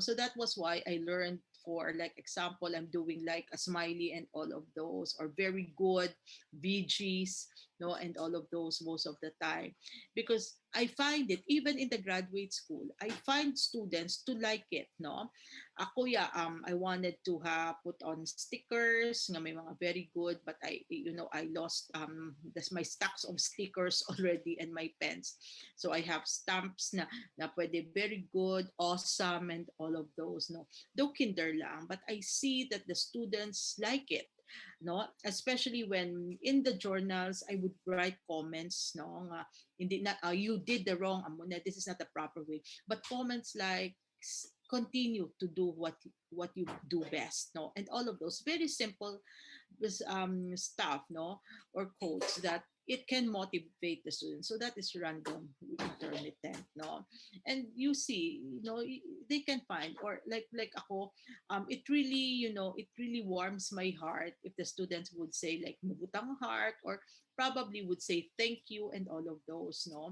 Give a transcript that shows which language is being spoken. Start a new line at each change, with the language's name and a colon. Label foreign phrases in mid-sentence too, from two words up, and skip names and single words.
English: So that was why I learned, for like example, I'm doing like a smiley and all of those, or very good VGs, no, and all of those most of the time, because I find it even in the graduate school, I find students to like it, no.
Hiligaynon: Ako ya,
English: I wanted to put on stickers
Hiligaynon: nga may mga
English: very good, but I lost that's my stacks of stickers already and my pens. So I have stamps
Filipino: na pwede
English: very good, awesome, and all of those, no. Though kinder lang, but I see that the students like it, no, especially when in the journals I would write comments, no, nga,
Filipino: hindi na
English: you did the wrong,
Hiligaynon: amo na,
English: this is not the proper way, but comments like continue to do what you do best, no, and all of those very simple stuff, no, or quotes that it can motivate the students. So that is random intermittent, no. And you see, they can find, or like ako, it really, it really warms my heart if the students would say like mubutang heart, or probably would say thank you and all of those, no.